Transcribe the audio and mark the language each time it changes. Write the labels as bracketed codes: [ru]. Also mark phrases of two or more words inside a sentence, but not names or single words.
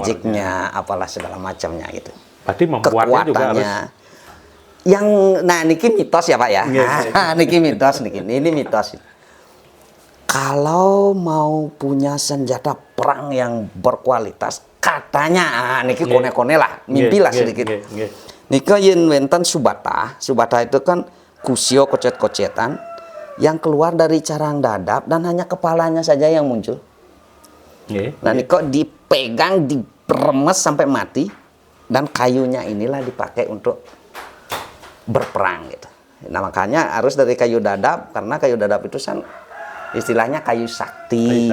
[id] magicnya, apalah segala macamnya gitu. Berarti membuatnya juga harus. Nah niki mitos ya Pak ya. Niki mitos, ini mitos. Kalau mau punya senjata perang yang berkualitas, katanya, niki kone-kone lah, mimpi lah sedikit. [ban] Niki yen wenten [id] subata itu kan kusio kocet-kocetan yang keluar dari carang dadap dan hanya kepalanya saja yang muncul. Nah niki dipegang, diremes sampai mati dan kayunya inilah dipakai untuk berperang gitu. Nah makanya harus dari kayu dadap karena kayu dadap itu kan istilahnya kayu sakti.